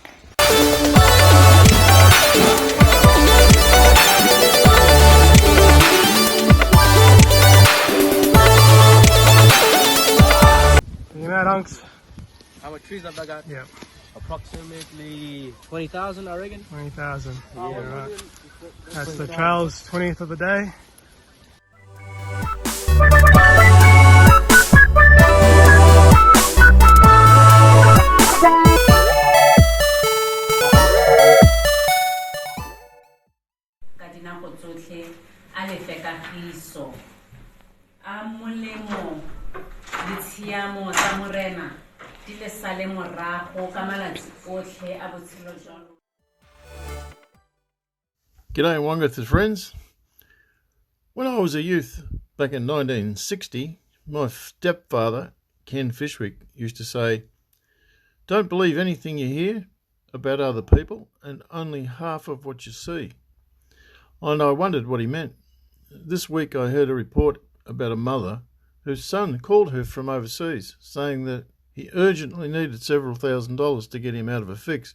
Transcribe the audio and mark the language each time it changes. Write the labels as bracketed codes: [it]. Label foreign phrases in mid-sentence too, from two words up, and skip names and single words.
[en] You know, Unks? How much trees have I got? Yeah, Approximately 20,000, I reckon. 20,000. Yeah, right. That's the trail's 20th of the day. [tn] ka dinako tsotlhe a lefe kagiso a molemo le tshiamo tsa morena di le sale morago ka malatsi otlhe a botshelo jwa lona. [en] G'day Wongutha friends. When I was a youth back in 1960, my stepfather, Ken Fishwick, used to say, "Don't believe anything you hear about other people and only half of what you see." And I wondered what he meant. This week I heard a report about a mother whose son called her from overseas, saying that he urgently needed several $1,000s to get him out of a fix.